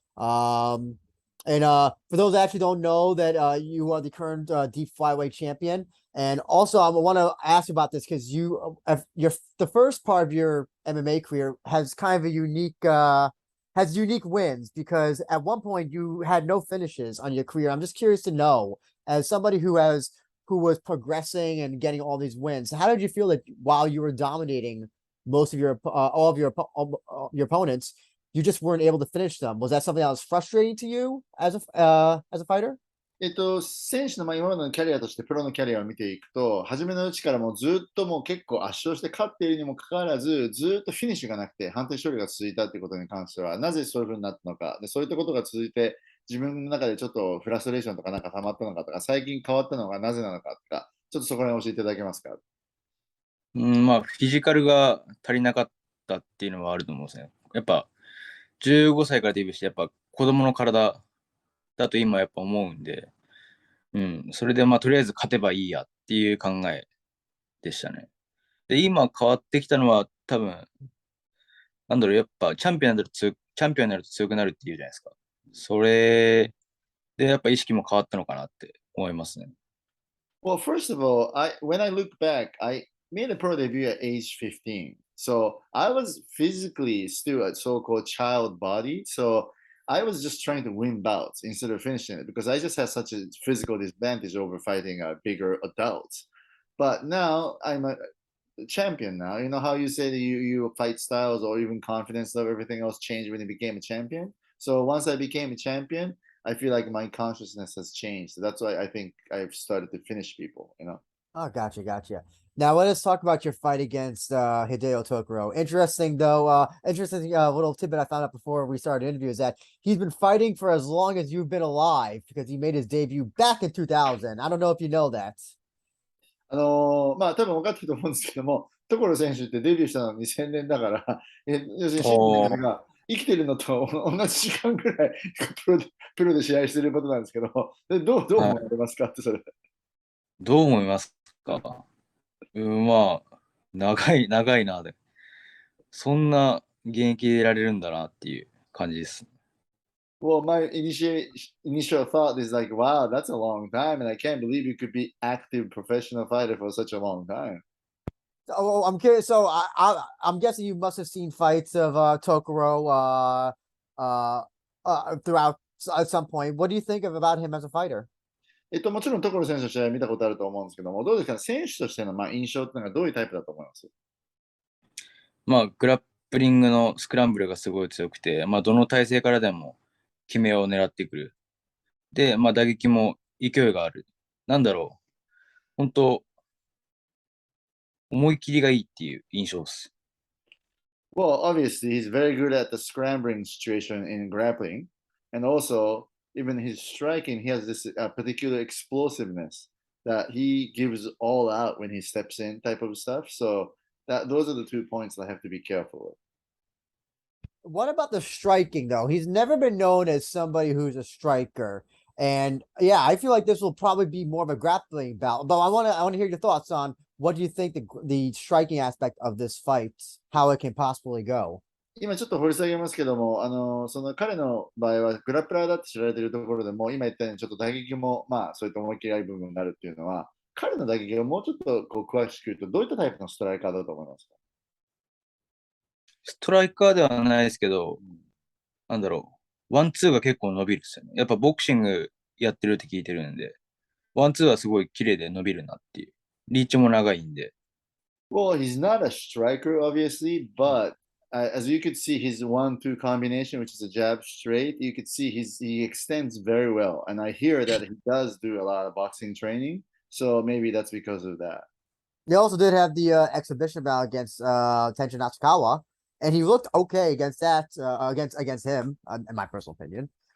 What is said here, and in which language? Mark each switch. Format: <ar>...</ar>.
<en>And for those that actually don't know that you are the current deep flyweight champion, and also I want to ask you about this because the first part of your MMA career has kind of a unique wins because at one point you had no finishes on your career. I'm just curious to know, as somebody who has who was progressing and getting all these wins. How did you feel that while you were dominating most of all of your opponents, you just weren't able to finish them? Was that something that was frustrating to you as a fighter?</en> <ja>選手の今までのキャリアとしてプロのキャリアを見ていくと、初めのうちからもうずっともう結構圧勝して勝っているにもかかわらず、ずっとフィニッシュがなくて判定勝利が続いたということに関しては、なぜそういうふうになったのか、でそういったことが続いて、自分の中でちょっとフラストレーションとかなんか溜まったのかとか、最近変わったのがなぜなのかとか、ちょっとそこら辺教えていただけますか。まあ、フィジカルが足りなかったっていうのはあると思うんですね。やっぱ、15歳からデビューして、やっぱ子供の体だと今やっぱ思うんで、それでまあ、とりあえず勝てばいいやっていう考えでしたね。で、今変わってきたのは多分、なんだろう、やっぱチャンピオンになると強くなるっていうじゃないですか。それでやっぱ意識も変わったのかなって思いますね。</ja> <en>Well, first of all, when I look back, I made a pro debut at age 15. So I was physically still a so-called child body. So I was just trying to win bouts instead of finishing it because I just had such a physical disadvantage over fighting bigger adults. But now I'm a champion now. You know how you say that you fight styles or even confidence level, everything else changed when you became a champion. So once I became a champion, I feel like my consciousness has changed. So that's why I think I've started to finish people, you know. Oh, gotcha. Now let us talk about your fight against Hideo Tokoro. Interesting though, interesting little tidbit I found out before we started the interview is that he's been fighting for as long as you've been alive because he made his debut back in 2000. I don't know if you know that.</en> <ja>まあ多分分かってると思うんですけども、所選手ってデビューしたの2000年だから、要するに新おー選手が生きてるのと同じ時間ぐらいプロで試合してることなんですけど、どう思わはい。れますかってそれ。どう思いますか？まあ、長いなで。そんな現役でいられるんだなっていう感じです。</ja> <en>Well, my initial thought is like, wow, that's a long time, and I can't believe you could be active professional fighter for such a long time. Oh, I'm curious. So I'm guessing you must have seen fights of Tokoro uh, throughout at some point. What do you think about him as a fighter?</en> <ja>もちろん所選手の試合見たことあると思うんですけども、どうですかね、選手としての印象っていうのがどういうタイプだと思います？まあ、グラップリングのスクランブルがすごい強くて、まあ、どの体勢からでも決めを狙ってくる。で、まあ、打撃も勢いがある。なんだろう。本当思い切りがいいっていう印象です。</ja> <en>Well, obviously, he's very good at the scrambling situation in grappling. And also, even his striking, he has this particular explosiveness that he gives all out when he steps in, type of stuff. So, those are the 2 points that I have to be careful with. What about the striking though? He's never been known as somebody who's a striker. And yeah, I feel like this will probably be more of a grappling bout. But I want to hear your thoughts on what do you think the striking aspect of this fight, how it can possibly go.</en> <ja>今ちょっと掘り下げますけども、その彼の場合はグラップラーだって知られているところでも、今言ったようにちょっと打撃も、まあ、そういった思い切りある部分があるっていうのは、彼の打撃をもうちょっと詳しく言うと、どういったタイプのストライカーだと思いますか？ストライカーではないですけど、なんだろう。ワンツーが結構伸びるですよね。やっぱボクシングやってるって聞いてるんで、ワンツーはすごい綺麗で伸びるなっていう。リーチも長いんで。</ja> <en>Well, he's not a striker, obviously, but as you could see, his 1-2 combination, which is a jab straight, you could see he extends very well. And I hear that he does do a lot of boxing training. So maybe that's because of that. They also did have the exhibition bout against Tenshin Natsukawa, and he looked okay against that against him, in my personal opinion.</en>